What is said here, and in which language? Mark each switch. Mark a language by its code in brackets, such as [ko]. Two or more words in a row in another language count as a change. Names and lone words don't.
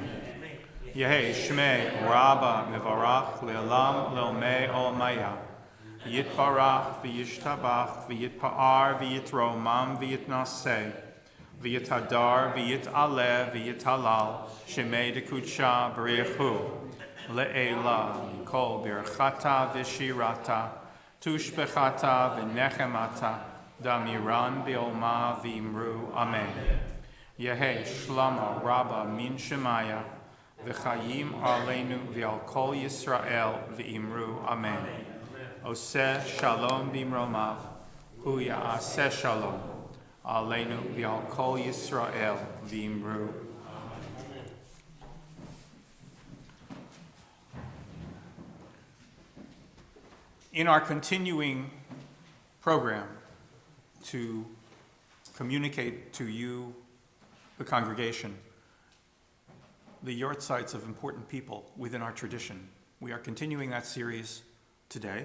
[arc] יהא שמה רבא מברך לעלם ולעלמי עלמיא יתברך וישתבח ויתפאר ויתרומם ויתנשא ויתהדר, ויתעלה, ויתהלל, שמה דקודשא בריך הוא, לעלא, כל ברכתא ושירתא, תשבחתא ונחמתא, דאמירן בעלמא ואמרו, אמן. יהא שלמא רבא מן שמיא, וחיים עלינו ועל כל ישראל ואמרו, אמן. [he] עושה שלום במרומיו, הוא יעשה שלום. עלינו ועל כל ישראל ואמרו. [en] In our continuing program to communicate to you, the congregation, the yortzites of important people within our tradition, we are continuing that series today.